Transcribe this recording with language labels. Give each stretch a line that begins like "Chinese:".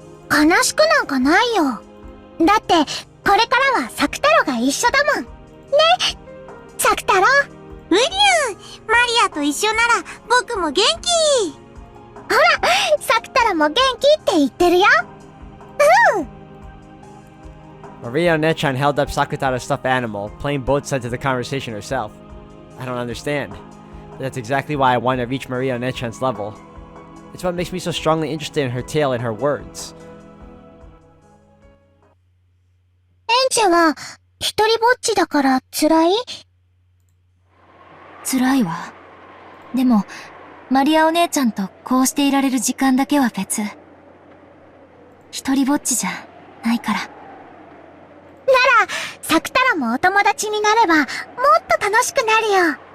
Japanese: 悲しくなんかないよ。だって、これからはサクタロが一緒だもん。ね、サクタロ。ウィリアン、マリアと一緒なら僕も元気。ほら、サクタロも元気って言ってるよ。
English: Maria and Ange held up Sakutarou's stuffed animal, playing both sides of the conversation herself. I don't understand. That's exactly why I want to reach Maria and Ange's level. It's what makes me so strongly interested in her tale and her words.
Japanese: エンジェは、一人ぼっちだから辛い？辛いわ。でも、マリアお姉ちゃんとこうしていられる時間だけは別。一人ぼっちじゃないから。なら、サクタラもお友達になれば、もっと楽しくなるよ。うん。